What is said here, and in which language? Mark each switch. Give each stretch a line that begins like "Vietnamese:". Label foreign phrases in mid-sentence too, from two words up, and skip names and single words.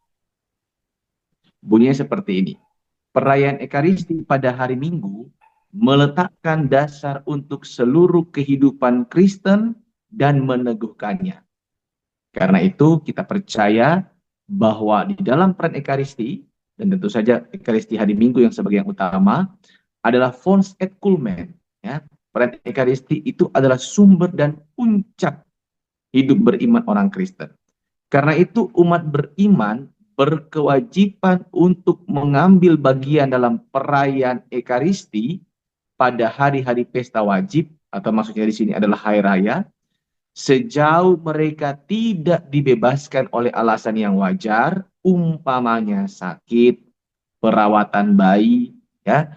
Indonesian: Perayaan Ekaristi pada hari Minggu meletakkan dasar untuk seluruh kehidupan Kristen dan meneguhkannya. Karena itu kita percaya bahwa di dalam perayaan Ekaristi, dan tentu saja Ekaristi hari Minggu yang sebagai yang utama, adalah
Latin: fons et culmen.
Indonesian: Ya. Perayaan Ekaristi itu adalah sumber dan puncak hidup beriman orang Kristen. Karena itu umat beriman berkewajiban untuk mengambil bagian dalam perayaan Ekaristi pada hari-hari pesta wajib, atau maksudnya di sini adalah hari raya, sejauh mereka tidak dibebaskan oleh alasan yang wajar, umpamanya sakit, perawatan bayi, ya.